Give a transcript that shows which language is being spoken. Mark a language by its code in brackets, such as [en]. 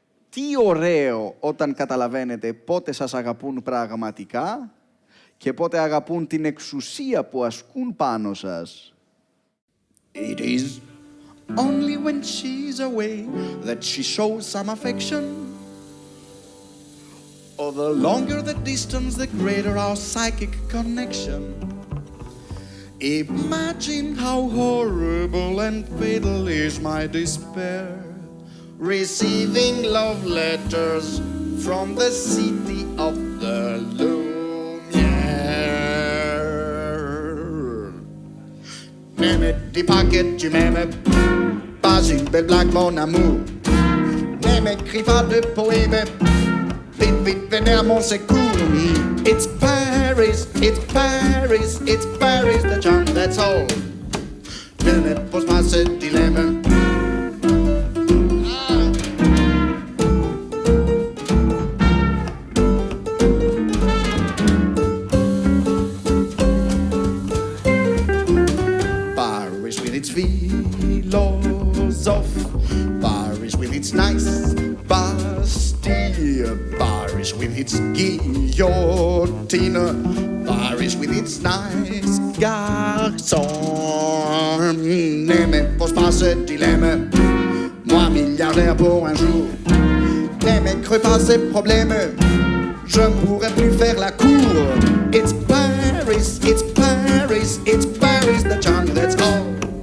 [el] Τι ωραίο όταν καταλαβαίνετε πότε σας αγαπούν πραγματικά και πότε αγαπούν την εξουσία που ασκούν πάνω σας. [en] It is only when she's away that she shows some affection. Or the longer the distance, the greater our psychic connection. Imagine how horrible and fatal is my despair, receiving love letters from the city of the Lumière. [fr] N'aime des paquets, tu m'aimes, pas une belle blague, mon amour. Ne m'écris pas de poème, vite, vite, venez à mon secours. [en] It's Paris, it's Paris, it's Paris, the charm, that's all. [fr] Ne me pose pas ce dilemme. [en] Paris with its philosophe, Paris with its nice Bastille, Paris with its guillotine, Paris with its nice garçon. [fr] Ne me pose pas ce dilemme, moi milliardaire pour un jour. Ne m'écris pas ces problèmes, je ne pourrai plus faire la cour. [en] It's Paris, it's Paris, it's Paris, the charm, that's all.